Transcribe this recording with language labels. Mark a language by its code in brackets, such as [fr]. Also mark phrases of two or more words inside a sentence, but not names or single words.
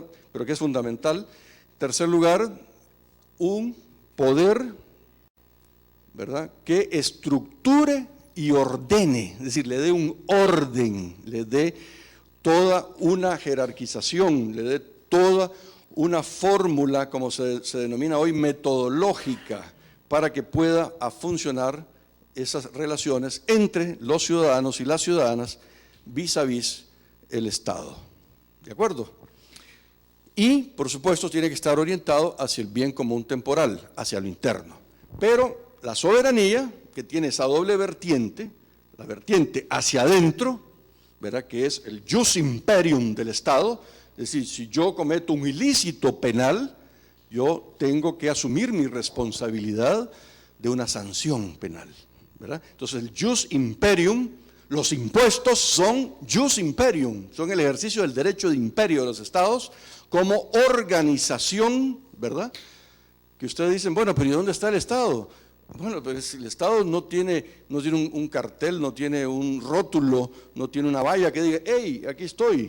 [es] Pero que es fundamental. En tercer lugar, un poder, ¿verdad?, que estructure y ordene, es decir, le dé un orden, le dé toda una jerarquización, le dé toda una fórmula, como se denomina hoy, metodológica, para que pueda funcionar esas relaciones entre los ciudadanos y las ciudadanas [fr] vis a vis [es] el Estado. ¿De acuerdo? Y, por supuesto, tiene que estar orientado hacia el bien común temporal, hacia lo interno. Pero la soberanía, que tiene esa doble vertiente, la vertiente hacia adentro, ¿verdad?, que es el [la] jus imperium [es] del Estado, es decir, si yo cometo un ilícito penal, yo tengo que asumir mi responsabilidad de una sanción penal, ¿verdad? Entonces el [la] jus imperium, [es] los impuestos son [la] jus imperium, [es] son el ejercicio del derecho de imperio de los Estados como organización, ¿verdad? Que ustedes dicen, bueno, pero ¿y dónde está el Estado? Bueno, pues el Estado no tiene un cartel, no tiene un rótulo, no tiene una valla que diga, hey, aquí estoy.